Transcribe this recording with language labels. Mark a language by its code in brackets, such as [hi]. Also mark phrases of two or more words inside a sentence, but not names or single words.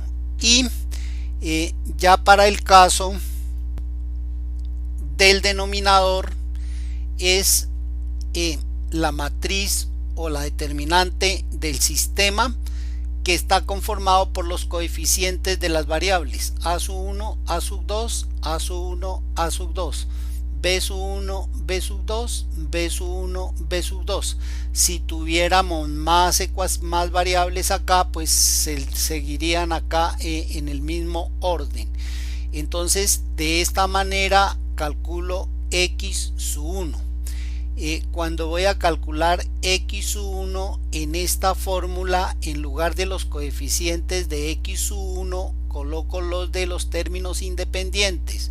[es] Y ya para el caso del denominador es la matriz o la determinante del sistema, que está conformado por los coeficientes de las variables a sub 1, a sub 2, a sub 1, a sub 2, b sub 1, b sub 2, b sub 1, b sub 2. Si tuviéramos más variables acá, pues se seguirían acá en el mismo orden. Entonces de esta manera calculo x sub 1. Cuando voy a calcular x sub 1 en esta fórmula, en lugar de los coeficientes de x sub 1 coloco los de los términos independientes.